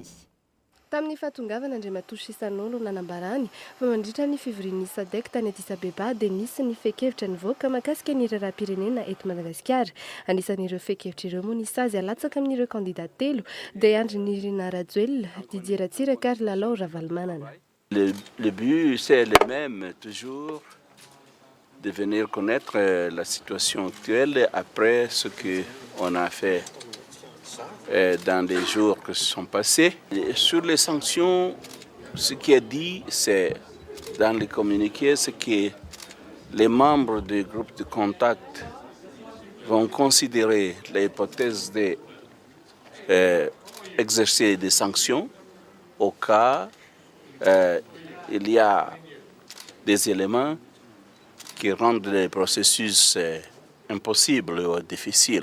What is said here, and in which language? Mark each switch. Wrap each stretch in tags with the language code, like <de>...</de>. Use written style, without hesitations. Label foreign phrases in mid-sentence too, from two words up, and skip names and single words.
<mg>Tamin'ny fahatongavana Andriamatoa Chissano no nanambarany fa mandritra ny fivorian'ny Sadek tany Addis Abeba dia nisy ny fekevitra nivoaka mahakasika ny raharaham-pirenena eto Madagasikara. Anisan'ireo fekevitra ireo moa ny sazy alatsaka amin'ireo candidat telo dia Andry Nirina Rajoelina, Didier Ratsiraka ary Lalao Ravalomanana.</mg> <fr>Le but c'est le même toujours de venir connaître la situation actuelle après ce qu'on a fait dans les jours qui se sont passés. Et sur les sanctions, ce qui est dit, c'est dans les communiqués, c'est que les membres du groupe de contact vont considérer l'hypothèse d'exercer des sanctions au cas il y a des éléments qui rendent le processus impossible ou difficile.</fr>